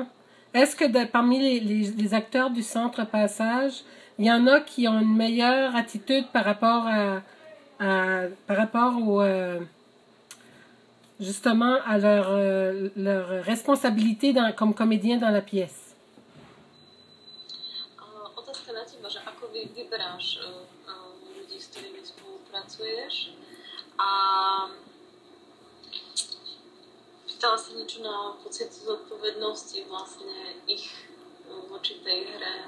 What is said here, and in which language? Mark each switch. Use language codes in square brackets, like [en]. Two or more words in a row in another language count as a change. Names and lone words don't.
[fr] Est-ce que parmi les acteurs du Centre Passage, il y en a qui ont une meilleure attitude par rapport au justement à leur responsabilité comme comédien dans la pièce? [sk] Otázka na teba, že ako vyberáš ľudí, s ktorými spolupracuješ a pýtala sa niečo na pocit zodpovednosti vlastne ich voči tej hre.